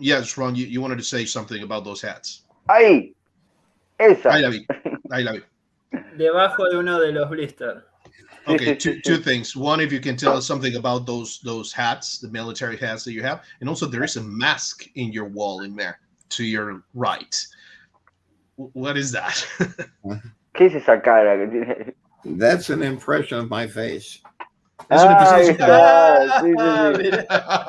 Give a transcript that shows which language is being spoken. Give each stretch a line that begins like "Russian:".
English: Yes, Ron, you wanted to say something about those hats.
Spanish: Ahí, esa. Ahí la vi. Debajo de uno de los blisters.
English: Okay, two things. One, if you can tell us something about those hats, the military hats that you have, and also there is a mask in your wall in there to your right. What is that?
Spanish: ¿Qué es esa cara que tiene?
English: That's an impression of my face.
Spanish: Es una impresión de su cara.